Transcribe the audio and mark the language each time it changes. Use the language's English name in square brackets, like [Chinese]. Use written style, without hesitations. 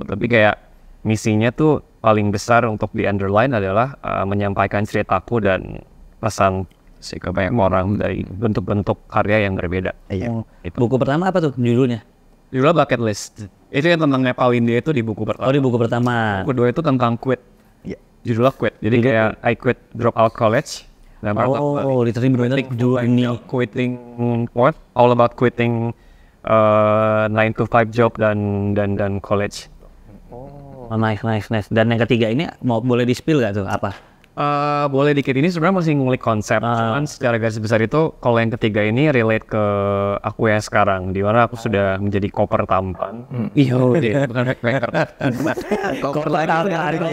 [Indonesian] Tapi kayak misinya tuh paling besar untuk di underline adalah menyampaikan ceritaku dan pesan ke banyak orang dari bentuk-bentuk karya yang berbeda. Buku pertama apa tuh judulnya? Judulnya Bucket List. Itu yang tentang Nepal India itu di buku pertama. Di buku pertama. Buku kedua itu tentang quit. Judulnya quit. Jadi kayak [English] I quit drop out college. [Indonesian] Literally bener judulnya [English] quitting what? All about quitting 9 to 5 job [Indonesian] dan [English] college. Nice. [Indonesian] Dan yang ketiga ini boleh di-spill gak tuh apa? Boleh dikit, ini sebenarnya masih ngulik konsep. Cuman secara garis besar itu kalau yang ketiga ini relate ke aku yang sekarang, di mana aku sudah menjadi koper tampan. Iya, bukan backpacker. Koper tampan.